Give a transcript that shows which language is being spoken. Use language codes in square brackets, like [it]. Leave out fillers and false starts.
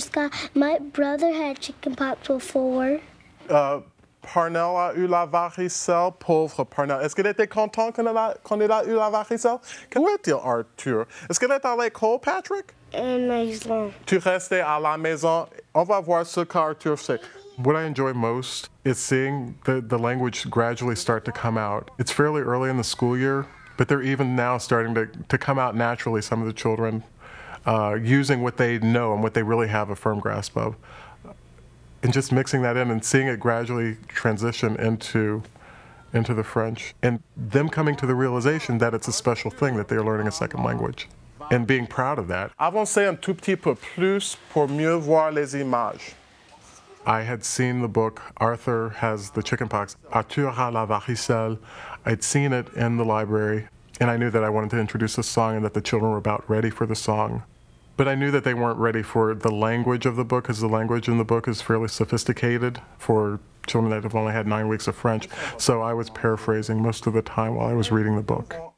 [en] Scott, my brother had chicken pox before. [fr] Parnell a eu la varicelle. Pauvre Parnell. Est-ce qu'il était content quand il a eu la varicelle? Où est-il, Arthur? Est-ce qu'il est à l'école, Patrick? Maison. Tu restais à la maison. On va voir ce qu'Arthur fait. [en] What I enjoy most is seeing the language gradually start to come out. It's fairly early in the school year, but they're even now starting to come out naturally, some of the children, using what they know and what they really have a firm grasp of. And just mixing that in and seeing it gradually transition into the French. And them coming to the realization that it's a special thing, that they're learning a second language. And being proud of that. [fr] Avancez un tout petit peu plus pour mieux voir les images. [en] I had seen the book, Arthur Has the Chickenpox, Arthur a la varicelle. I'd seen it in the library, and I knew that I wanted to introduce a song and that the children were about ready for the song. But I knew that they weren't ready for the language of the book, because the language in the book is fairly sophisticated for children that have only had 9 weeks of French. So I was paraphrasing most of the time while I was reading the book.